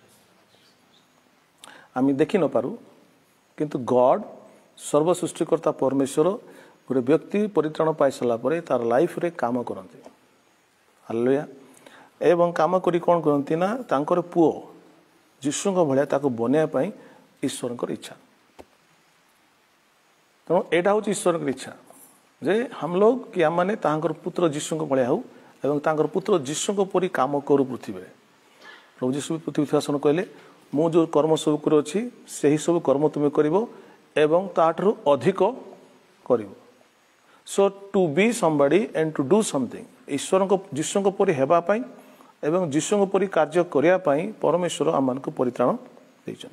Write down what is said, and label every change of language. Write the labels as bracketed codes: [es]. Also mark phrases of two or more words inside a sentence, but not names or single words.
[or] ଆମେ ଦେଖି ନପାରୁ, କିନ୍ତୁ ଗଡ୍ ସର୍ବ ସୃଷ୍ଟିକର୍ତ୍ତା ପରମେଶ୍ୱର ଗୋଟେ ବ୍ୟକ୍ତି ପରିତ୍ରାଣ ପାଇସାରିଲା ପରେ ତାର ଲାଇଫରେ କାମ କରନ୍ତି। ହାଲେଲୁୟା। ଏବଂ କାମ କରି କ'ଣ କରନ୍ତି ନା ତାଙ୍କର ପୁଅ ଯୀଶୁଙ୍କ ଭଳିଆ ତାକୁ ବନେଇବା ପାଇଁ ଈଶ୍ୱରଙ୍କର ଇଚ୍ଛା। ତେଣୁ ଏଇଟା ହେଉଛି ଈଶ୍ୱରଙ୍କର ଇଚ୍ଛା ଯେ [hi] हम लोग कि [or] ଆମମାନେ ତାଙ୍କର ପୁତ୍ର ଯୀଶୁଙ୍କ ଭଳିଆ ହେଉ ଏବଂ ତାଙ୍କର ପୁତ୍ର ଯୀଶୁଙ୍କ ପରି କାମ କରୁ ପୃଥିବୀରେ। ପ୍ରଭୁ ଯୀଶୁ ପୃଥିବୀ ଥିବା ସମୟ କହିଲେ, ମୁଁ ଯେଉଁ କର୍ମ ସବୁ କରୁଅଛି ସେହି ସବୁ କର୍ମ ତୁମେ କରିବ ଏବଂ ତାଠାରୁ ଅଧିକ କରିବ। [en] so to be somebody and to do something, [or] ଈଶ୍ୱରଙ୍କ ଯୀଶୁଙ୍କ ପରି ହେବା ପାଇଁ ଏବଂ ଯୀଶୁଙ୍କ ପରି କାର୍ଯ୍ୟ କରିବା ପାଇଁ ପରମେଶ୍ୱର ଆମମାନଙ୍କୁ ପରିତ୍ରାଣ ଦେଇଛନ୍ତି।